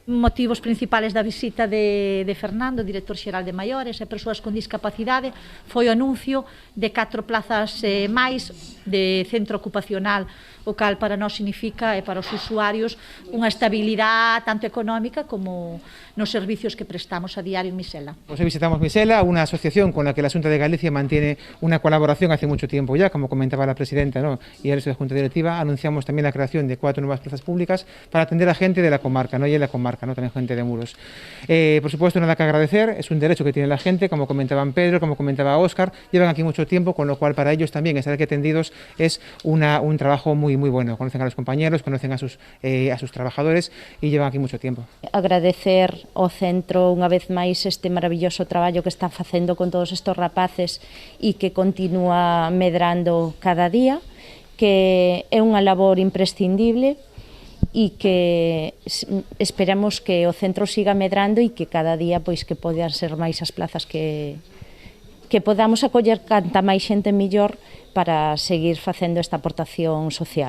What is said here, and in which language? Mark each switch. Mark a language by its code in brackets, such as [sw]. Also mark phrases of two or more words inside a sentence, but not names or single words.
[gl] Motivos principales da visita de Fernando, director xeral de Maiores e Persoas con Discapacidade, foi o anuncio de 4 plazas máis de centro ocupacional, o cal para nós significa e para os usuarios unha estabilidade tanto económica como nos servicios que prestamos a diario en Misela. [es] Pues visitamos Misela, una asociación con la que la Xunta de Galicia mantiene una colaboración hace mucho tiempo ya, como comentaba la presidenta, ¿no? Y el resto de la Junta Directiva. Anunciamos también la creación de 4 nuevas plazas públicas para atender a gente de la comarca, no y en la comarca, no también gente de Muros. Por supuesto, nada que agradecer, es un derecho que tiene la gente, como comentaban Pedro, como comentaba Óscar, llevan aquí mucho tiempo, con lo cual para ellos también estar aquí atendidos es un trabajo muy bueno. Conocen a los compañeros, conocen a sus trabajadores y llevan aquí mucho tiempo. [gl] Agradecer ao centro unha vez máis este maravilloso traballo que están facendo con todos estes rapaces e que continúa medrando cada día, que é unha labor imprescindible e que esperamos que o centro siga medrando e que cada día pois que podan ser máis as plazas que podamos acoller canta máis xente mellor para seguir facendo esta aportación social.